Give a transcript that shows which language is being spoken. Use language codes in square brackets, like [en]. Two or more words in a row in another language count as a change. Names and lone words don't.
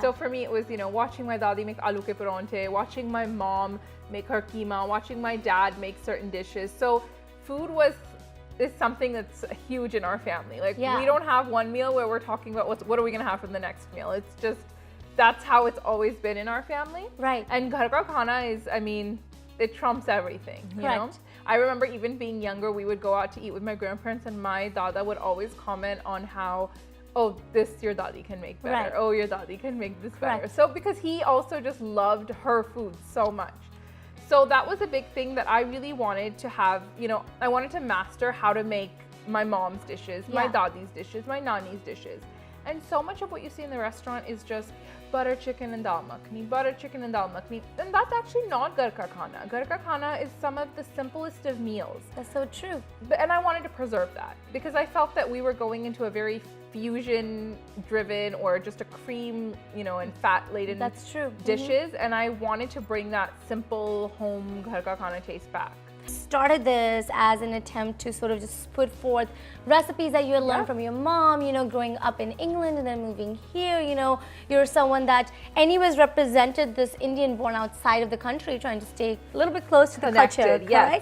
[en] So for me, it was, you know, watching my dadi make [hi] आलू के परोंठे, [en] watching my mom make her keema, watching my dad make certain dishes. So food is something that's huge in our family. Like we don't have one meal where we're talking about what are we gonna have for the next meal. It's just, that's how it's always been in our family. Right. And [hi] घर का खाना [en] is, I mean, it trumps everything, you know? I remember even being younger, we would go out to eat with my grandparents and my dada would always comment on how, oh, this your dadi can make better. Right. Oh, your dadi can make this better. So because he also just loved her food so much. So that was a big thing that I really wanted to have, you know, I wanted to master how to make my mom's dishes, my dadi's dishes, my nani's dishes. And so much of what you see in the restaurant is just butter chicken and [hi] दाल मखनी, [en] butter chicken and [hi] दाल मखनी. [en] And that's actually not [hi] घर का खाना. घर का खाना [en] is some of the simplest of meals. That's so true. And I wanted to preserve that because I felt that we were going into a very fusion driven or just a cream, you know, and fat laden dishes. And I wanted to bring that simple home [hi] घर का खाना [en] taste back. Started this as an attempt to sort of just put forth recipes that you had learned from your mom, you know, growing up in England and then moving here. You know, you're someone that anyways represented this Indian born outside of the country, trying to stay a little bit close to the culture, correct?